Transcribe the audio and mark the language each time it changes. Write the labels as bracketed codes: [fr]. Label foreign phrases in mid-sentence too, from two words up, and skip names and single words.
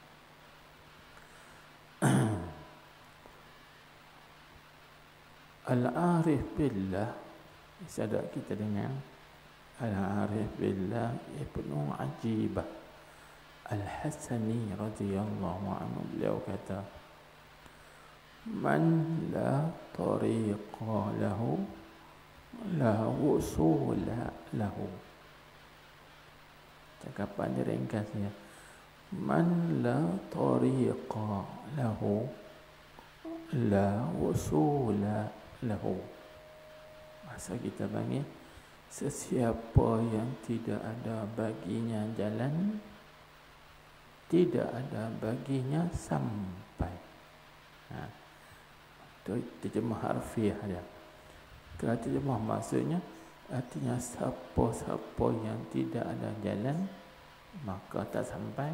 [ms] Al-Arif Billah, sadar kita dengar Al-Arif Billah Ibnu Ajibah Al-Hasani [ar] رضي الله عنه, [ms] beliau kata [ar] من لا طريقة له لا وصول له. [ms] Cakapan dia ringkasnya, [ar] من لا طريقة له لا وصول له. [ms] Masa kita panggil, sesiapa yang tidak ada baginya jalan, tidak ada baginya sampai. Itu terjemah harfiah dia. Kalau terjemah maksudnya, artinya siapa-siapa yang tidak ada jalan, maka tak sampai.